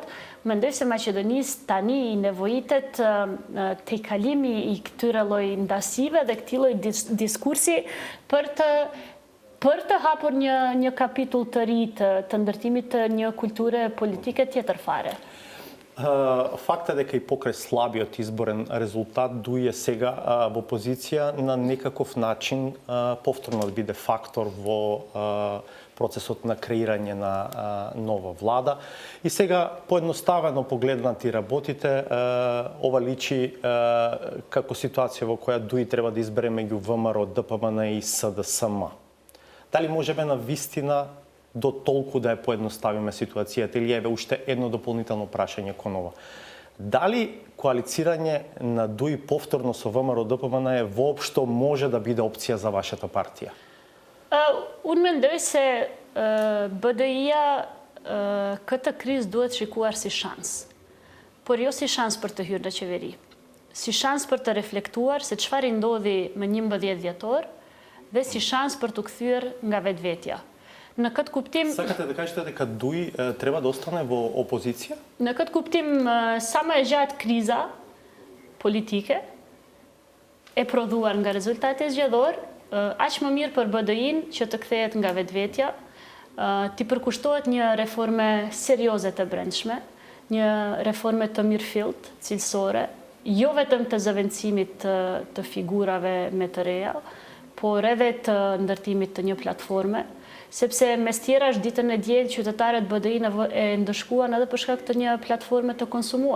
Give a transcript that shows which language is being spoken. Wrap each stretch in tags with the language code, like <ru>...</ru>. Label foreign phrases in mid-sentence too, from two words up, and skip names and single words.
<sq>Mendoj se Maqedonisë tani i nevojitet te kalimi i këtyre lloj ndasive dhe këtij lloj diskursi për të hapur një kapitull të ri të ndërtimit të një kulture politike tjetër fare.</sq> <mk>Факта дека и покрај слабиот изборен резултат дуе сега во опозиција на некаков начин повторно да биде фактор во процесот на креирање на нова влада. И сега поедноставено погледнати работите, ова личи како ситуација во која дуи треба да избере меѓу ВМРО, ДПМН и СДСМ. Дали можеме на вистина до толку да ја поедноставиме ситуацијата или еве уште едно дополнително прашање кон ова. Дали коалицирање на ДУИ повторно со ВМРО ДПМН воопшто може да биде опција за вашата партија?</mk> <sq>Unë mendoj se BDI-ja këtë krizë duhet shikuar si shans, por jo si shans për të hyrë në qeveri, si shans për të reflektuar se çfarë ndodhi më 11 dhjetor dhe si shans për të kthyer nga vetvetja. Në këtë kuptim...</sq> <mk>Сакате да кажете дека ДУИ треба да остане во опозиција?</mk> <sq>Në këtë kuptim, sa më e gjatë kriza politike e prodhuar nga rezultati zgjedhor, aq më mirë për BDI-n që të kthehet nga vetvetja, t'i përkushtohet një reforme serioze të brendshme, një reforme të mirëfillt, cilësore, jo vetëm të zëvendësimit të figurave me të reja, por edhe të ndërtimit të një platforme, sepse mes tjerash ditën e diel qytetarët BDI e ndëshkuan edhe për shkak të një platforme të konsumuar.</sq>